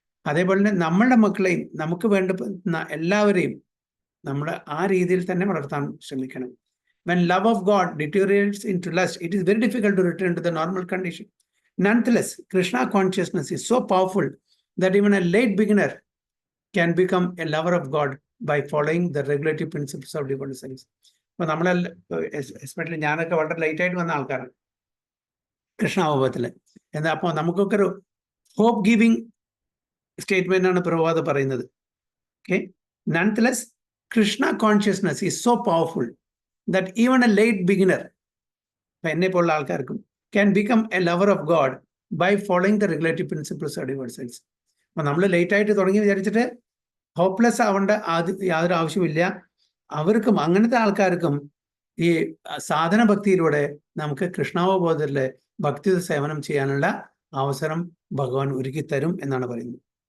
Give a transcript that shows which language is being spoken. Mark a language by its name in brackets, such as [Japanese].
[Malayalam] അതേപോലെ തന്നെ നമ്മളുടെ മക്കളെയും നമുക്ക് വേണ്ടുന്ന എല്ലാവരെയും നമ്മൾ ആ രീതിയിൽ തന്നെ വളർത്താൻ ശ്രമിക്കണം. [English] When love of God deteriorates into lust, it is very difficult to return to the normal condition. Nonetheless, Krishna consciousness is so powerful that even a late beginner can become a lover of God by following the regulative principles of devotional service. [Malayalam] അപ്പോൾ നമ്മളെല്ലാം, especially ഞാനൊക്കെ വളരെ late ആയിട്ട് വന്ന ആൾക്കാരാണ് കൃഷ്ണാവബോധത്തിൽ. എന്താ, അപ്പോൾ നമുക്കൊക്കെ ഒരു ഹോപ്പ് ഗിവിംഗ് സ്റ്റേറ്റ്മെന്റ് ആണ് പ്രഭുപാദ പറയുന്നത്. [English] okay, nonetheless Krishna consciousness is so powerful that even a late beginner, [Malayalam] എന്നെ പോലുള്ള ആൾക്കാർക്കും, [English] can become a lover of God by following the regulative principles of devotional service. [Malayalam] അപ്പൊ നമ്മൾ ലേറ്റ് ആയിട്ട് തുടങ്ങി വിചാരിച്ചിട്ട് ഹോപ്പ്ലെസ് ആവേണ്ട യാതൊരു ആവശ്യമില്ല. അവർക്കും, അങ്ങനത്തെ ആൾക്കാർക്കും ഈ സാധന ഭക്തിയിലൂടെ നമുക്ക് കൃഷ്ണാവബോധത്തിലെ ഭക്തി സേവനം ചെയ്യാനുള്ള അവസരം ഭഗവാൻ ഒരുക്കി തരും എന്നാണ് പറയുന്നത്.